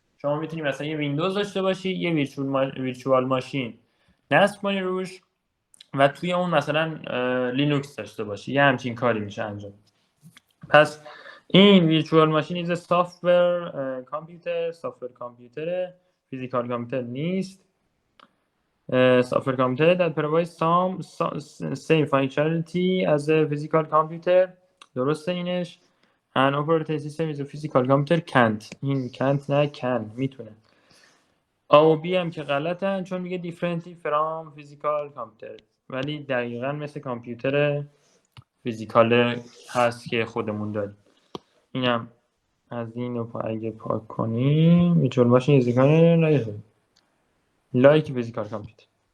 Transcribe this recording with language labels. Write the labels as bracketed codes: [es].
[fa] شما میتونید مثلا یه ویندوز داشته باشید، یه ویرچوال ماشین نصب کنید روش و توی اون مثلا لینوکس داشته باشی، یه همچین کاری میشه انجام. پس این ویرچوال ماشین ایز سافتور کامپیوتر، سافتور کامپیوتر، فیزیکال کامپیوتر نیست. [en] Software computer that provides some same functionality as a physical computer. [fa] درسته اینش. [en] an operating system is a physical computer can't. [fa] این can't نه can، میتونه. A و B هم که غلطن چون میگه [en] differently from physical computer، [fa] ولی دقیقا مثل کامپیوتر فیزیکال هست که خودمون داریم. اینم از این رو اگه پاک کنیم میتون باشه یه لایک فیزیکال کامپیوتر.